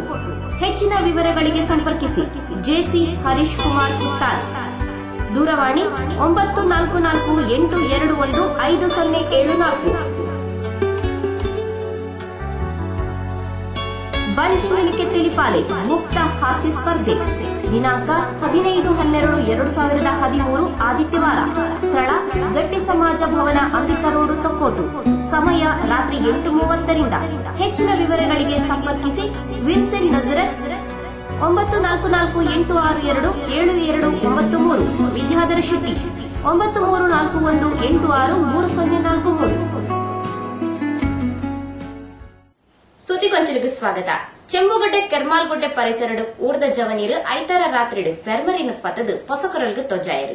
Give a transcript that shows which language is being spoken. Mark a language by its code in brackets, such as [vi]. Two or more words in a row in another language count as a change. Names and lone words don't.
[kn] ಹೆಚ್ಚಿನ ವಿವರಗಳಿಗೆ ಸಂಪರ್ಕಿಸಿ ಜೆಸಿ ಹರೀಶ್ ಕುಮಾರ್ ಪುತ್ತಾರ್, ದೂರವಾಣಿ 9448215074. [tcy] ಬಂಜಿ ಮೇಲಿಕೆ ತಿಳಿಪಾಲೆ ಮುಕ್ತ ಹಾಸ್ಯ ಸ್ಪರ್ಧೆ ದಿನಾಂಕ 15/12/2013 ಆದಿತ್ಯವಾರ. [kn] ಸ್ಥಳ ಗಟ್ಟಿ ಸಮಾಜ ಭವನ, ಅಂಬಿಕಾ ರೋಡ್, ತೊಕ್ಕೋಟು. ಸಮಯ ರಾತ್ರಿ 8:30ರಿಂದ. ಹೆಚ್ಚಿನ ವಿವರಗಳಿಗೆ ಸಂಪರ್ಕಿಸಿ ವಿನ್ಸೆಂಟ್ ನಜರತ್ 9448627293. ವಿದ್ಯಾಧರ ಶೆಟ್ಟಿ 9341863043. ಸುದ್ದಿಗೊಂಚಲಿಗೆ ಸ್ವಾಗತ. [tcy] ಚೆಂಬುಗಡ್ಡೆ ಕೆರ್ಮಾಲ್ಗುಡ್ಡೆ ಪರಿಸರಡು ಊರ್ದ ಜವನೀರು ಐತಾರ ರಾತ್ರಿಡು ಪೆರ್ಮರಿನ ಪತದು ಪೊಸಕೊರಲ್ಗೆ ತೊಜ್ಜಾಯರು.